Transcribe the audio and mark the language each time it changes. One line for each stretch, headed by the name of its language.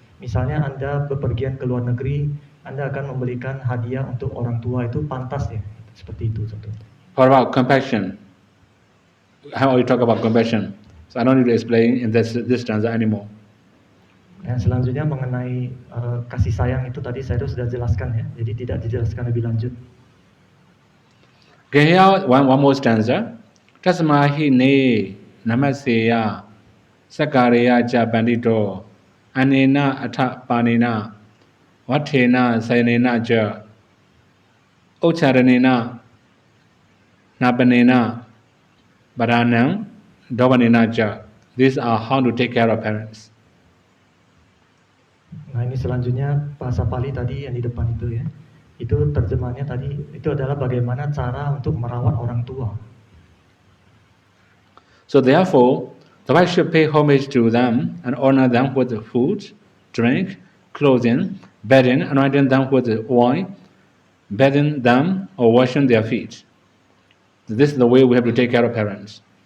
Indonesian: Misalnya Anda bepergian ke luar negeri, Anda akan memberikan hadiah untuk orang tua, itu pantas ya, seperti itu contohnya.
English: What about compassion? How we talk about compassion? So I don't need to explain in this stanza anymore.
Indonesian: Yang selanjutnya mengenai kasih sayang itu tadi saya sudah jelaskan ya, jadi tidak dijelaskan lebih lanjut.
English: Okay, here one more stanza.
Pali: Tasmahi ne namaseya sakareya ja bandito anena atha panena vathena sayanena ja ucharanena napanena baranam davanena ja.
English: These are how to take care of parents.
Indonesian: Nah ini selanjutnya bahasa Pali tadi yang di depan itu ya. Itu terjemahannya tadi, itu adalah bagaimana cara untuk merawat orang tua.
English: So therefore, the wife should pay homage to them and honor them with food, drink, clothing, bedding, anointing them with oil, bathing them or washing their feet. This is the way we have to take care of parents.